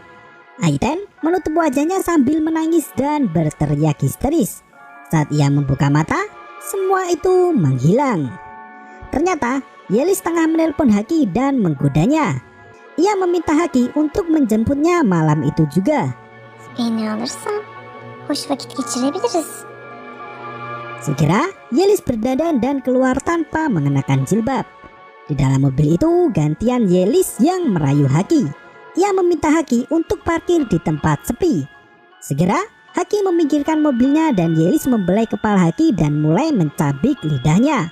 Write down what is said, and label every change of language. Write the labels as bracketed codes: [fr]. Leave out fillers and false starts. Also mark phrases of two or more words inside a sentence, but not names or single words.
[id] Aitan menutup wajahnya sambil menangis dan berteriak histeris. Saat ia membuka mata, semua itu menghilang. Ternyata Yelis tengah menelpon Haki dan menggodanya. Ia meminta Haki untuk menjemputnya malam itu juga. [tr] Beni alırsan hoş vakit geçirebiliriz. [id] Segera Yelis berdandan dan keluar tanpa mengenakan jilbab. Di dalam mobil itu gantian Yelis yang merayu Haki. Ia meminta Haki untuk parkir di tempat sepi. Segera Haki meminggirkan mobilnya dan Yelis membelai kepala Haki dan mulai mencabik lidahnya.